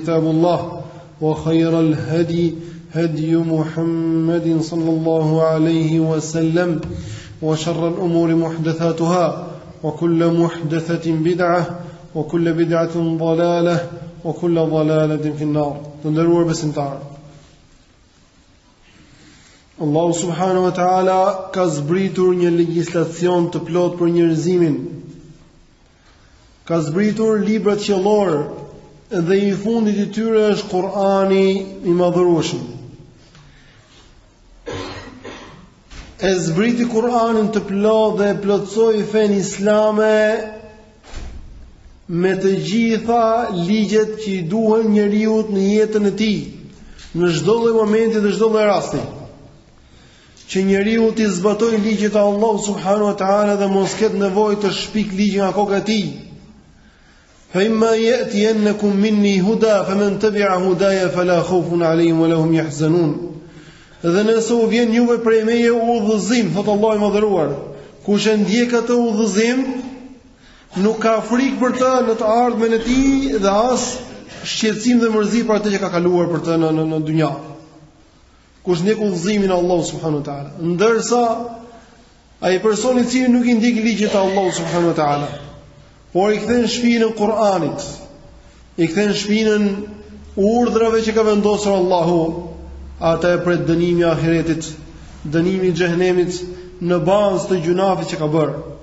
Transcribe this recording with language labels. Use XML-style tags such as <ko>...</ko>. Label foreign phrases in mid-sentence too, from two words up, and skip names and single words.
<ar>كتاب الله وخير الهدي هدي محمد صلى الله عليه وسلم وشر الأمور محدثاتها وكل محدثة بدعة وكل بدعة ضلالة وكل ضلالة في النار تندروا بسنتار</ar> <sq>Allahu subhanahu wa ta'ala ka zbritur një legjislacion të plot për njerëzimin. Ka zbritur libra qiellor dhe i fundit i tyre është Kur'ani i madhërueshëm. E zbriti Kur'anin të plot dhe e plotsoi fenë islame me të gjitha ligjet që i duhen njeriut në jetën e tij, në çdo lloj momenti dhe çdo lloj rasti. Që njeriu të zbatoj ligjet e Allahut</sq> <ar>سبحانه وتعالى</ar> <sq>dhe mos ketë nevojë të shpik ligjin nga koka e tij.</sq> <ar>فإما يأتينكم مني هدى فمن تبع هداي فلا خوف عليهم ولا هم يحزنون.</ar> <sq>Dhe nëse u vjen juve prej meje udhëzim, thot Allahu i madhëruar, kush e ndjek atë udhëzim, nuk ka frikë për të në të ardhmen e tij dhe as shqetësim dhe mërzi për atë që ka kaluar për të në dynja. Kush ndjek udhëzimin e Allahut</sq> <ar>سبحانه وتعالى,</ar> <sq>ndërsa ai person i cili nuk i ndjek ligjet e Allahut</sq> <ar>سبحانه وتعالى,</ar> <sq>por i kthen shpinën Kur'anit, i kthen shpinën urdhrave që ka vendosur Allahu, ata e pret dënimi i ahiretit, dënimi i xhehenemit në bazë të gjunafit që ka bërë.</sq>